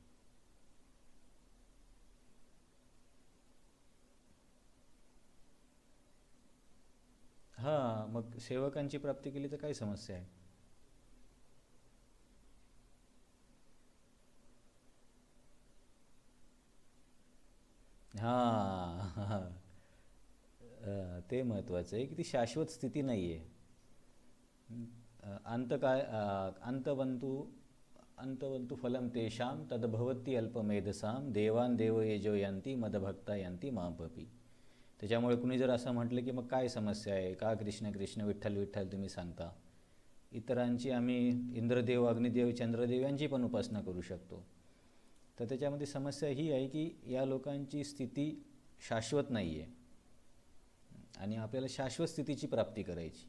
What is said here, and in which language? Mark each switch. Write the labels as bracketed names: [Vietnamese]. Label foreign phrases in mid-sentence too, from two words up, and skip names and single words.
[Marathi] हां, मग सेवकांची प्राप्ती केली तर काय समस्या आहे? हां. ते महत्त्वाचं आहे की ती शाश्वत स्थिती नाही आहे. [Sanskrit] अंतवंतु फलम तेषां तद्भवती अल्पमेधसां, देवान देवयेजो यांती मदभक्ता यांती मापपी. [Marathi] त्याच्यामुळे कुणी जर असं म्हटलं की मग काय समस्या आहे, का कृष्ण कृष्ण विठ्ठल विठ्ठल तुम्ही सांगता? इतरांची आम्ही इंद्रदेव, अग्निदेव, चंद्रदेव यांची पण उपासना करू शकतो. तर त्याच्यामध्ये समस्या ही आहे की या लोकांची स्थिती शाश्वत नाही आहे आणि आपल्याला शाश्वत स्थितीची प्राप्ती करायची.